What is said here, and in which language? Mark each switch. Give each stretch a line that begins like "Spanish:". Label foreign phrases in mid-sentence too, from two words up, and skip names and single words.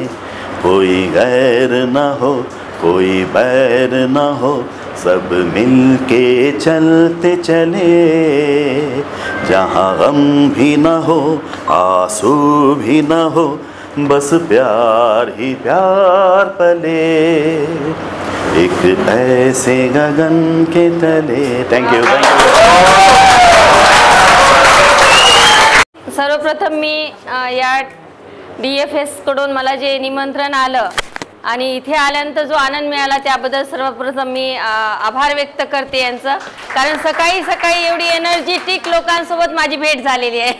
Hindi: कोई गैर न हो कोई बैर न हो सब मिलके चलते चले, जहाँ गम भी न हो आंसू भी न हो बस प्यार ही प्यार पले. एक ऐसे गगन के तले.
Marathi: थँक्यू. सर्वप्रथम मी या DFS कडून मला जे निमंत्रण आलं आणि इथे आल्यानंतर जो आनंद मिळाला त्याबद्दल सर्वप्रथम मी आभार व्यक्त करते यांचं. कारण सकाळी सकाळी एवढी एनर्जेटिक लोकांसोबत माझी भेट झालेली आहे.